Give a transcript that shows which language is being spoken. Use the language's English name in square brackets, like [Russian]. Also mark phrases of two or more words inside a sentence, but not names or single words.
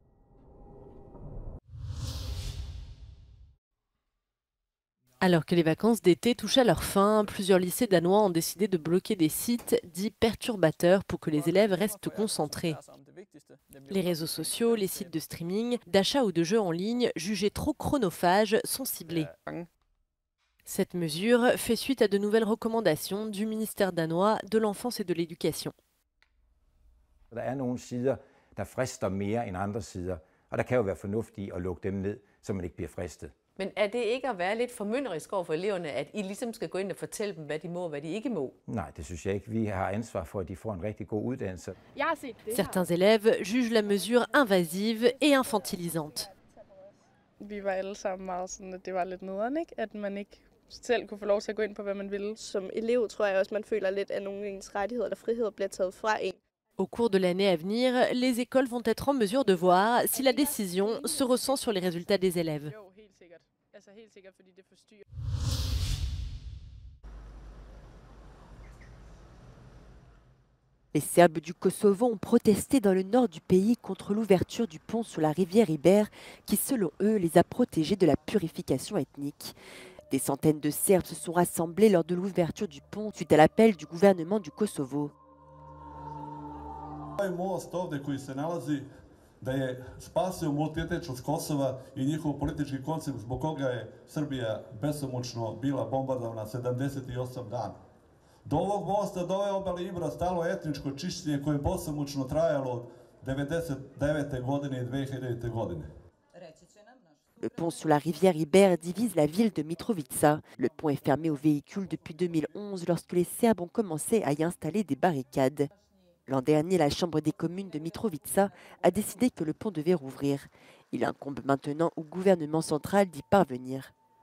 [French] Alors que les vacances d'été touchent à leur fin, plusieurs lycées danois ont décidé de bloquer des sites dits perturbateurs pour que les élèves restent concentrés. Les réseaux sociaux, les sites de streaming, d'achat ou de jeux en ligne jugés trop chronophages sont ciblés. Cette mesure fait suite à de nouvelles recommandations du ministère danois de l'Enfance et de l'Éducation. [Danish] Der er nogle sider, der frister mere end andre sider, og der kan jo være fornuft i at lukke dem ned, så man ikke bliver fristet. Men er det ikke at være lidt formynderisk over for eleverne, at I ligesom skal gå ind og fortælle dem, hvad de må og hvad de ikke må? Nej, det synes jeg ikke. Vi har ansvar for, at de får en rigtig god uddannelse. [French] Certains élèves jugent la mesure invasive et infantilisante. [Danish] Vi var alle sammen meget sådan, at det var lidt nederen, ikke? At man ikke selv kunne få lov til at gå ind på, hvad man ville. Som elev tror jeg også, man føler lidt, at nogle af ens rettigheder eller friheder bliver taget fra en. [French] Au cours de l'année à venir, les écoles vont être en mesure de voir si la décision se ressent sur les résultats des élèves. Les Serbes du Kosovo ont protesté dans le nord du pays contre l'ouverture du pont sur la rivière Iber qui, selon eux, les a protégés de la purification ethnique. Des centaines de Serbes se sont rassemblés lors de l'ouverture du pont suite à l'appel du gouvernement du Kosovo. [Serbian] Most ovde koji se nalazi da je spasio multietničnost Kosova i njihov politički koncept zbog koga je Srbija besomučno bila bombardovana 78 dana. Do ovog mosta, do ove obale Ibra stalo etničko čišćenje koje je besomučno trajalo od 99. godine i 2000. godine. [French] Le pont sur la rivière Iber divise la ville de Mitrovica. Le pont est fermé aux véhicules depuis 2011 lorsque les Serbes ont commencé à y installer des barricades. L'an dernier, la Chambre des communes de Mitrovica a décidé que le pont devait rouvrir. Il incombe maintenant au gouvernement central d'y parvenir.